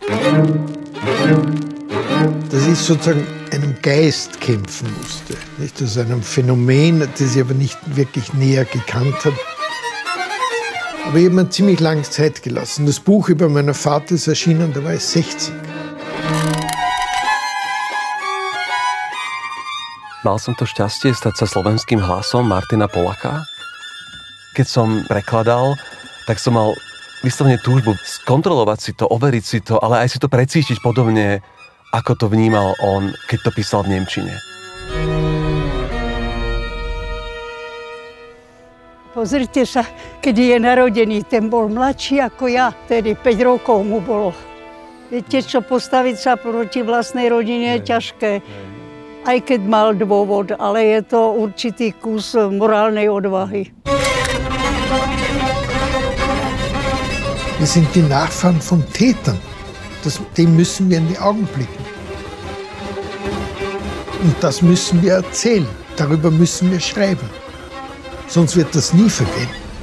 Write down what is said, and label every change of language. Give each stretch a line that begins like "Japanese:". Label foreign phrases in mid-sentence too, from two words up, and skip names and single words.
German: Dass ich sozusagen einem Geist kämpfen musste, nicht? Also einem Phänomen, das ich aber nicht wirklich näher gekannt habe. Aber ich habe mir ziemlich lange Zeit gelassen. Das Buch über meinen Vater ist erschienen, da war ich 60.
Slovak: Mal som to šťastie stať sa slovenským hlasom Martina Polaka. Keď som prekladal, tak som mal vyslovene túžbu skontrolovať si to, overiť si to, ale aj si to precítiť podobne, ako to vnímal on, keď to písal v nemčine. Pozrite sa, keď je narodený, ten bol mladší ako ja, tedy 5 rokov mu bolo. Viete čo, postaviť sa proti vlastnej rodine je ťažké. Aj keď mal dôvod, ale je to určitý kus morálnej odvahy.
German: Wir sind die Nachfahren von Tätern. Dem müssen wir in die Augen blicken. Und das müssen wir erzählen. Darüber müssen wir schreiben. Sonst wird das nie vergehen.